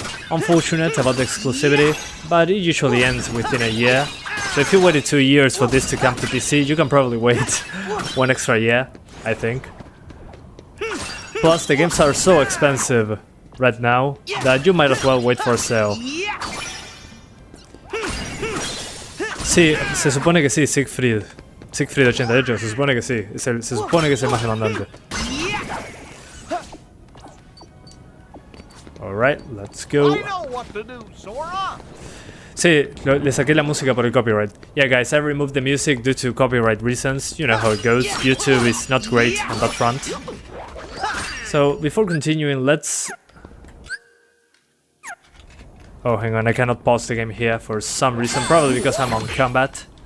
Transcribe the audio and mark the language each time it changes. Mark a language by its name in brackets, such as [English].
[English] Unfortunate about the exclusivity, but it usually ends within a year. So if you waited 2 years for this to come to PC, you can probably wait 1 extra year, I think. Plus, the games are so expensive right now that you might as well wait for a sale. [Spanish] Sí, se supone que sí, Siegfried 88, se supone que sí, se supone que es el más demandante. [English] Alright, let's go. I know what to do, Sora. [Spanish] Sí, le saqué la música por el copyright. [English] Yeah guys, I removed the music due to copyright reasons. You know how it goes. YouTube is not great on that front. So, before continuing, let's... Oh, hang on, I cannot pause the game here for some reason. Probably because I'm on combat.